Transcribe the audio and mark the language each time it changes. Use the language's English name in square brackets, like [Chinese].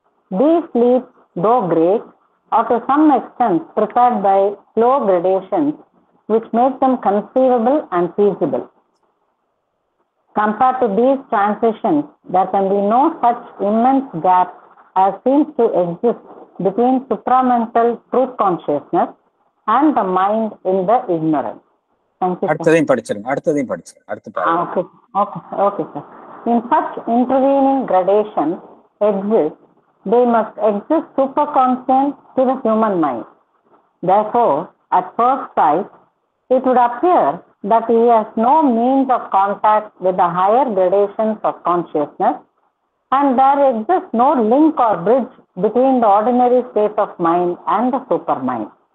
[English] These leaps, though great, are to some extent prepared by slow gradations which make them conceivable and feasible. Compared to these transitions, there can be no such immense gap as seems to exist between supramental truth consciousness and the mind in the ignorance. Thank you, sir. [Tamil] அடுத்ததையும் படிச்சிருங்க, அடுத்ததையும் படிச்சிருங்க, அடுத்து பாருங்க. [English] Okay, sir. In such intervening gradations exist, they must exist superconstant to the human mind. Therefore, at first sight, it would appear that he has no means of contact with the higher gradations of consciousness, and there exists no link or bridge between the ordinary state of mind and the supermind.